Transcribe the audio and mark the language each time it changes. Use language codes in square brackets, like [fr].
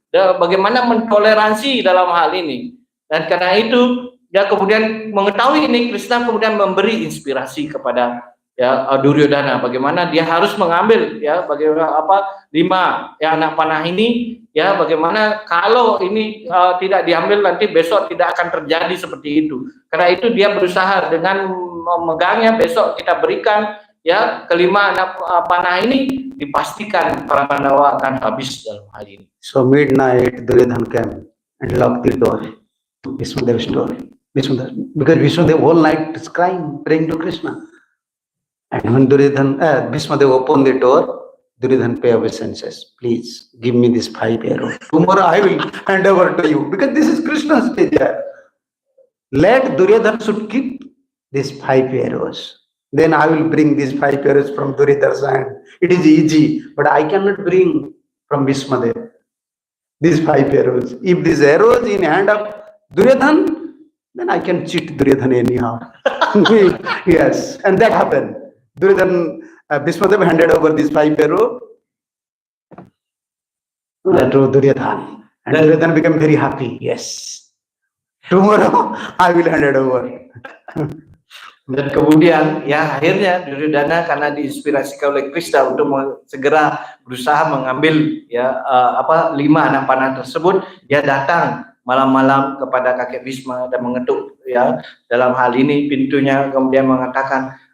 [id] Bagaimana mentoleransi dalam hal ini. Dan karena itu dia kemudian mengetahui ini, Krishna kemudian memberi inspirasi kepada ya Duryodhana bagaimana dia harus mengambil ya bagaimana 5 ya anak panah ini ya, bagaimana kalau ini tidak diambil nanti besok tidak akan terjadi seperti itu. Karena itu dia berusaha dengan memegangnya, besok kita berikan ya kelima anak panah ini, dipastikan para Pandawa akan habis dalam hal ini. [en] So midnight Duryodhana came and locked the door. Bhismadeva's door. Because Bhismadeva whole night is crying, praying to Krishna. And when Bhismadeva opened the door, Duryodhana pay obeisances. Please give me this 5 arrows. Tomorrow I will hand over to you. Because this is Krishna's desire. Let Duryodhana should keep these 5 arrows. Then I will bring these 5 arrows from Duryodhana's hand. It is easy, but I cannot bring from Bhismadeva these 5 arrows. If these arrows in hand of Duryodhana, then I can cheat Duryodhana anyhow. Yes, and that happened. Bhismadeva handed over these 5 arrows to Duryodhana. And Duryodhana became very happy. Yes. Tomorrow I will hand it over. [id] Dan kemudian ya akhirnya Duryodhana karena diinspirasikan oleh Krishna untuk segera berusaha mengambil ya 5 anak panah tersebut, dia datang malam-malam kepada kakek Bhisma dan mengetuk ya dalam hal ini pintunya, kemudian mengatakan